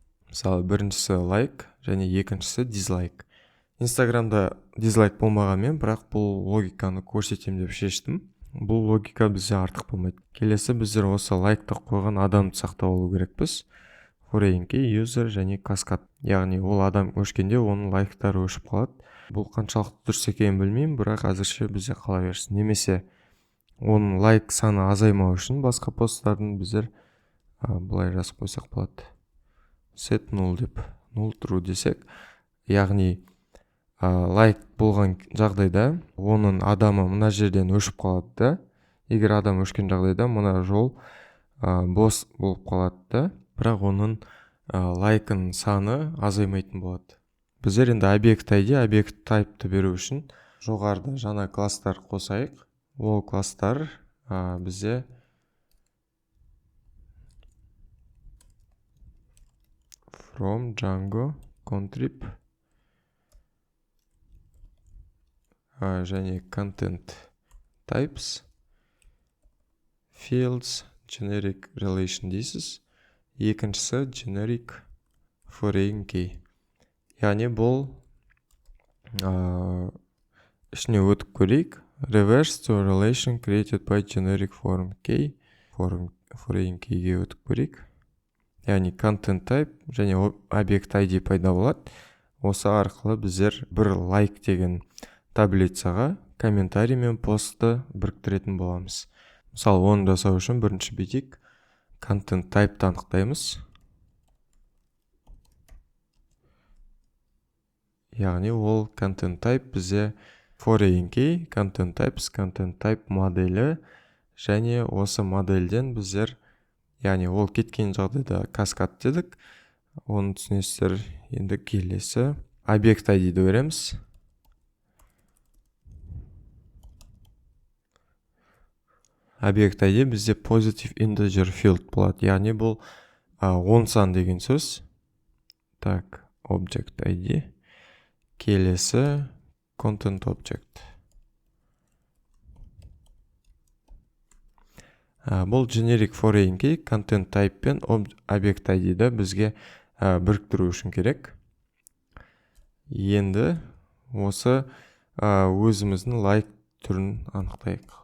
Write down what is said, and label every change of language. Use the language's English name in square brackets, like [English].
[Kazakh] Мысалы, біріншісі лайк және екіншісі дизлайк. Инстаграмда дизлайк болмағанмен, бірақ бұл логиканы көрсетем деп шештім. Бұл логика бізде артық болмайды. Келесі біздер осы лайкты қойған адамды сақтап алу керекпіз. Foreign key, user және каскад. Яғни ол адам өшкенде оның лайктары өшіп қалады. Бұл қаншалықты дұрыс екенін білмеймін, бірақ әзірше бізде қала берсін. Немесе оның лайк саны азаймау үшін басқа посттардың біздер былай жазып қойсақ болады. Set null деп, null true десек. Яғни лайк болған жағдайда оның адамы мына жерден өшіп қалады да. Егер адам өшкен жағдайда мына жол бос болып қалады да. Бірақ оның лайкын саны азаймайтын болады. Біздер енді объект ID, объект type'ты беру үшін жоғарыда жаңа класстар қосайық. Ол класстар бізде from Django contrib және content types fields generic relation дейсіз. Екіншісі generic foreign key. Яғни бұл ішіне өтіп көрейік. [English] Reverse to relation created by generic foreign key. [Kazakh] Foreign keyге өтіп көрейік. Яғни content type және объект ID пайда болады. Осы арқылы біздер бір лайк деген таблицаға комментарий мен постты біріктіретін боламыз. Мысалы, оны жасау үшін бірінші бүйтейік. Content type анықтаймыз. Яғни ол content type бізде foreign key, content types, content type моделі және осы модельден біздер, яғни ол кеткен жағдайда каскад дедік. Оны түсінесіздер. Енді келесі объект ID-ді береміз. Объект ID бізде positive integer field болады. Яғни бұл 10 сан деген сөз. Так, object ID. Келесі content object. Бұл generic foreign key, content type пен object ID-ді бізге біріктіру үшін керек. Енді осы өзіміздің like түрін анықтайық.